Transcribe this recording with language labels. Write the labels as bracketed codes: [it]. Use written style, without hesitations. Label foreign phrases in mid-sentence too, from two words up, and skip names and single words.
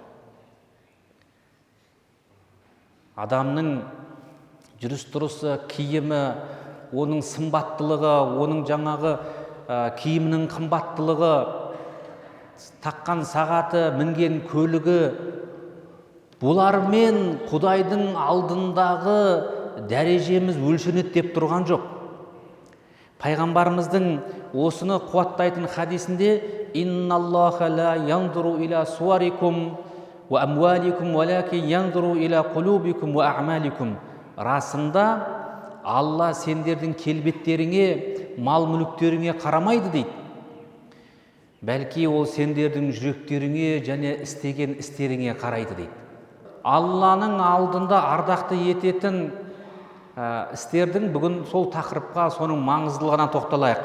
[kk] Адамның жүріс-тұрысы, киімі, оның сымбаттылығы, оның жаңағы киімінің қымбаттылығы, таққан сағаты, мінген көлігі, бұлармен Құдайдың алдындағы дәрежеміз өлшенеді деп тұрған жоқ. Пайғамбарымыздың осыны қуаттайтын хадисінде [ar] إن الله لا ينظر إلى صوركم وأموالكم ولكن ينظر إلى قلوبكم وأعمالكم. [kk] Расында Алла сендердің келбеттеріңе, мал-мүліктеріңе қарамайды дейді. Бәлки ол сендердің жүректеріңе және істеген істеріңе қарайды дейді. Алланың алдында ардақты ететін істердің бүгін сол тақырыпқа, соның маңыздылығына тоқталайық.